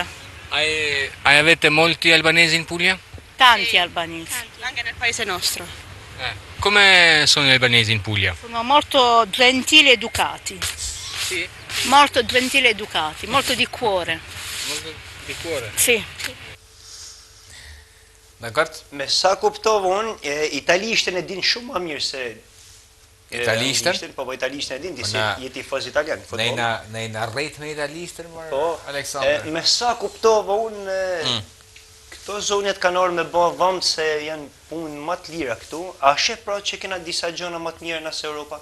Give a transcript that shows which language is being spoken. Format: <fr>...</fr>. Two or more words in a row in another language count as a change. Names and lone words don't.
<it>Avete molti albanesi in Puglia? Tanti albanesi. Anche nel paese nostro. Come sono gli albanesi in Puglia? Sono molto gentili e educati. Sì, Molto gentili e educati, molto di cuore. molto di cuore. Sì.</it> <sq>Dakord? Me sa kuptova unë, italishtën e din shumë më mirë se Italishtën? Po italishtën e din, ti se Na- je tifoz italian, futboll. Ne na rrejt me italistën, mor, Po, Aleksandr. me sa kuptova unë, këto zonjat kanë orë me bë vëmë se janë punë më të lira këtu, a sheh pra që kena disa gjëra më të mira nëse Europa?</sq>